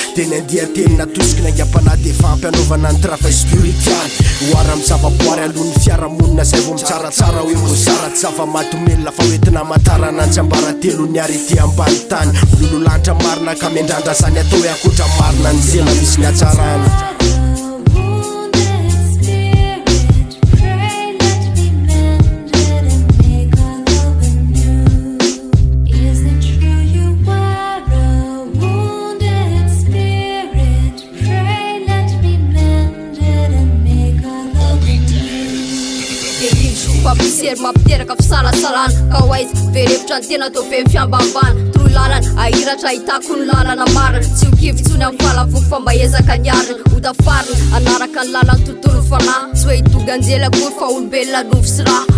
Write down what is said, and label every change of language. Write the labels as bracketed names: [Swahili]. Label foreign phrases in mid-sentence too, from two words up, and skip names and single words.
[Malagasy] Teny andiha teny natosiky ny aingam-panahy dia efa ampy hanaovana ny [French] travail spiritual. [Malagasy] Ho ara amin'ny zavaboary alohan'ny fiarahamonina izay vao mitsaratsara hoe mozara tsy zava-maty omelona fa hoentina hamantarana ny tsiambara telo ny arety ambany tany. Milololanitra marina ka miandrandra zany atao hoe ankoatra marina ny tena misy ny hatsarana. [English] A wounded spirit, pray let me mend it and make our love anew. Is it true you are a wounded spirit? Pray let me mend it and make our love anew. [Malagasy] Dia rindro fampisery mampiteraka fisalasalana. Ka ho aiza, verevitra ny tena atao be ny fiambambana. Toro lalana, ahiratra ahitako ny lalana marina. Tsy ho kivy tsony amin'ny fahalavoko fa mba ezaka ny arina. Ho tafarina, anaraka ny lalany tontolo fanahy. Tsy hoe hidoga anjely akory fa olombelona novo sy raha.